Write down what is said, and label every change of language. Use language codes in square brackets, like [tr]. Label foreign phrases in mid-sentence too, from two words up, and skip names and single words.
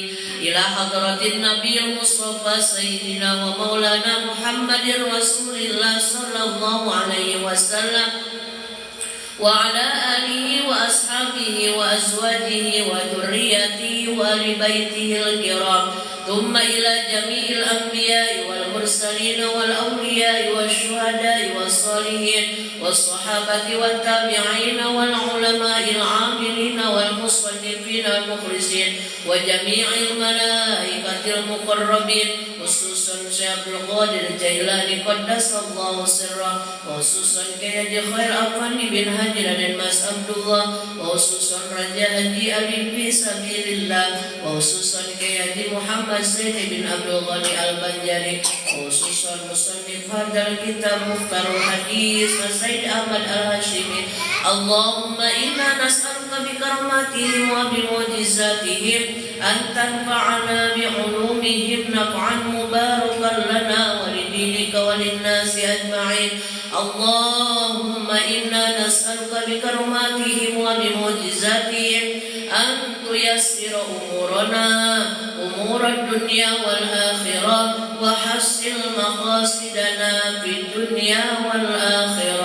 [ar] إلى حضرة النبي المصطفى سيدنا ومولانا محمد رسول الله صلى الله عليه وسلم وعلى آله وأصحابه وأزواجه وذرياته وأهل بيته الكرام. ثم إلى جميع الأنبياء والمرسلين والأولياء والشهداء والصالحين والصحابة والتابعين والعلماء العاملين wal musannifin wal mukhlisin wa jami'il malaikatil muqarrabin, khususan Syekh Abdul Qadir Jailani qaddasallahu sirrah, khususan Kyai Haji Khair Afandi bin Haji Raden Mas Abdullah, khususan Raja Haji Ali fi sabilillah, khususan Kyai Haji Muhammad Zaini bin Abdul Ghani Al-Banjari, khususan musannif hadzal kitab Mukhtarul Hadis Sayyid Ahmad Al-Hashimi. اللهم إنا نسألك بكراماتهم وبمعجزاتهم أن تنفعنا بعلومهم نفعا مباركا لنا ولدينك وللناس أجمعين. اللهم إنا نسألك بكراماتهم وبمعجزاتهم أن تيسر أمورنا أمور الدنيا والآخرة وحصل مقاصدنا في الدنيا والآخرة.